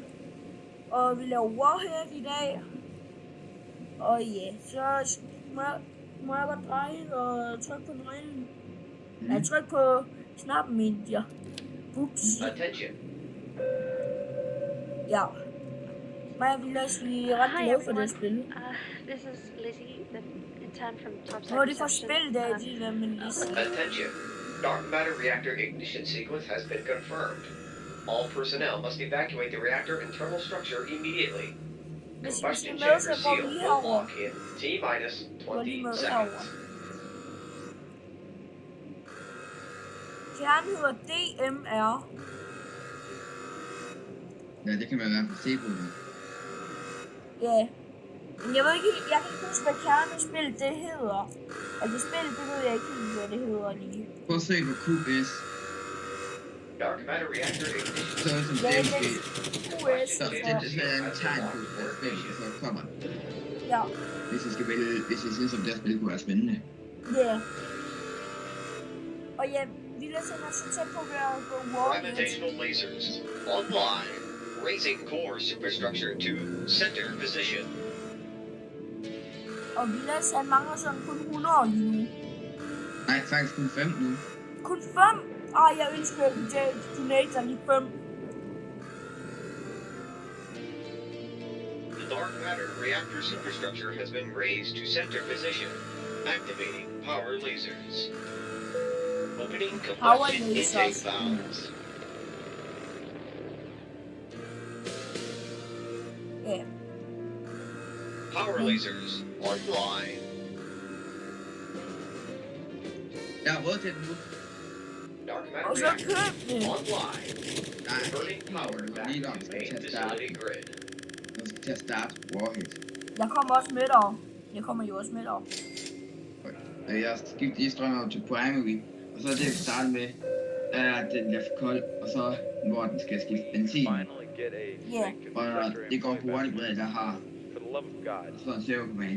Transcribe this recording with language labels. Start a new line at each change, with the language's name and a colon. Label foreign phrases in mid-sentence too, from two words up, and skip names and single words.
Danish: Og vi laver Warhead i dag. Og ja, så må jeg godt dreje og trykke på nøglen. Jeg tryk på knappen, mente jeg. Ups. Attention. Ja. Mig og Vilas, vi er ret glade for det spil.
English: This is Lizzie, the intern from Topside.
Danish: Nå, det er for spil, det der med Lizzie. Attention.
English: Dark matter reactor ignition sequence has been confirmed. All personnel must evacuate the reactor internal structure immediately. Combustion chamber seal will lock in T-minus 20 seconds.
Danish: Kernen hedder DMR. Ja, det kan man i hvert fald se på det. Ja. Men jeg ved ikke, jeg kan ikke huske, hvad kernespil det hedder. Altså spil, det ved jeg ikke helt, hvad det hedder lige. Prøv at se på QS.
English: Dark matter reactor ignition.
Danish: Så som Ja, det men er QS, så det er en tegn på, at spillet så kommer. Ja. Hvis I synes, at det her spil kunne være spændende. Ja. Og ja, vi lader sig så tæt på ved at gå Warhead.
English: Gravitational lasers online. Raising core superstructure to center position.
Danish: Og Vilas, han mangler sådan kun 100 lige nu. Nej, faktisk kun 5 nu. Kun 5? Jeg ønsker, at jeg donater lige 5.
English: The dark matter reactor superstructure has been raised to center position. Activating power lasers. Opening combustion intake valves.
Danish: Ja.
English: Power lasers online.
Danish: Jeg har råd til det nu. Dark Og matter så reactor køb det. online. Nej,
English: Converting power back
Danish: lige to nok.
English: main facility grid.
Danish: Nu skal til at starte Warhead. Jeg kommer også med dig. Jeg kommer jo også med dig. Jeg skifter lige strøm over til primary. Og så er det, jeg starter med, er, at den bliver for kold. Og så, hvor den skal skifte benzin. Ja. Og det går hurtigt med, der har sådan en servo-command.